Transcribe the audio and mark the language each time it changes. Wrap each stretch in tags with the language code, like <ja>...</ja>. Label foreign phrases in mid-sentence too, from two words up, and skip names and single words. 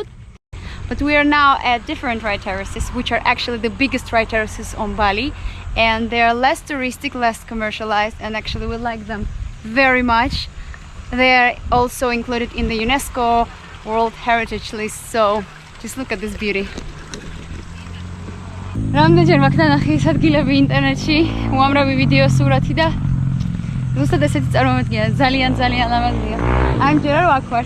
<en>But we are now at different rice terraces, which are actually the biggest rice terraces on Bali, and they are less touristic, less commercialized, and actually we like them very much. They are also included in the UNESCO World Heritage List, so just look at this beauty.</en> <ka>რამდენჯერ მაქვს ნახე ადგილები ინტერნეტში, უამრავი ვიდეო, სურათი და ზუსტად ესეთი წარმოადგენა, ძალიან ლამაზია. ამჯერად აქ ვართ.</ka>